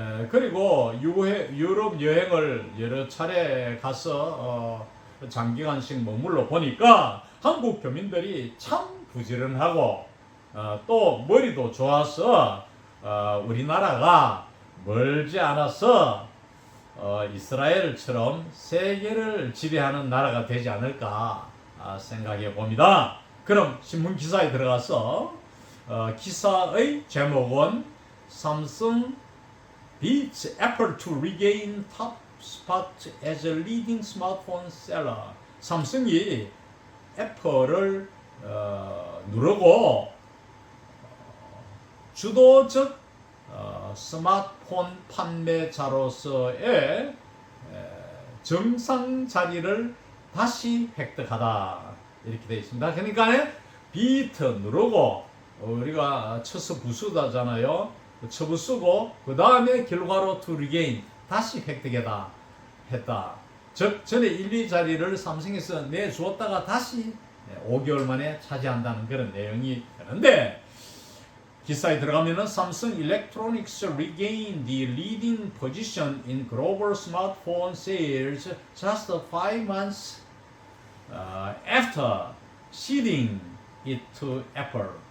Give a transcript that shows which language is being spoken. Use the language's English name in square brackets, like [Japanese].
[Korean] 그리고 유럽 여행을 여러 차례 가서 장기간씩 머물러 보니까 한국 교민들이 참 부지런하고 또 머리도 좋아서 우리나라가 멀지 않아서 이스라엘처럼 세계를 지배하는 나라가 되지 않을까 생각해 봅니다. 그럼 신문 기사에 들어가서 기사의 제목은 삼성 [English] beats Apple to regain top spot as a leading smartphone seller. [Korean] 삼성이 애플을 누르고 주도적 스마트폰 판매자로서의 정상 자리를 다시 획득하다 이렇게 되어 있습니다. 그러니까 비트 누르고 우리가 쳐서 부수다잖아요. 쳐부 쓰고 그 다음에 결과로 [English] to regain [Korean] 다시 획득했다 했다. 즉 전에 1, 2 자리를 삼성에서 내주었다가 다시 5개월 만에 차지한다는 그런 내용이 되는데 기사에 들어가면은 삼성 [English] Electronics regained the leading position in global smartphone sales just 5 months after ceding it to Apple.